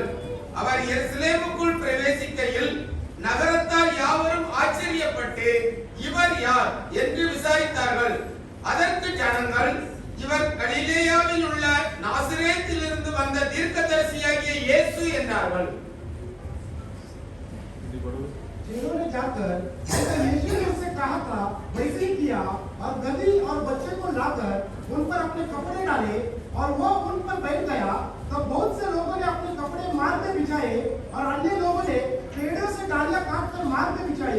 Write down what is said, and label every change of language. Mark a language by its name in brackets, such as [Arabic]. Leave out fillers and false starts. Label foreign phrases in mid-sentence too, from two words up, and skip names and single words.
[Tamil] அவர் எருசலேமுக்குள் பிரவேசிக்கையில் நகரத்தார் யாவரும் ஆச்சரியப்பட்டு இவர் யார் என்று விசாரித்தார்கள். அதற்கு ஜனங்கள், இவர் கலிலேயாவில் உள்ள நாசரேத்திலிருந்து வந்த தீர்க்கதரிசியாகிய இயேசு என்றார்கள். [Hindi] जिन्होंने जाकर जैसे यीशु ने उससे कहा था वैसे ही किया और गदही और बच्चे को लाकर उन पर अपने कपड़े डाले और वो उन पर बैठ गया। तब बहुत से लोगों ने अपने कपड़े मार्ग में बिछाए और अन्य लोगों ने पेड़ों से डालियां काटकर मार्ग में बिछाई।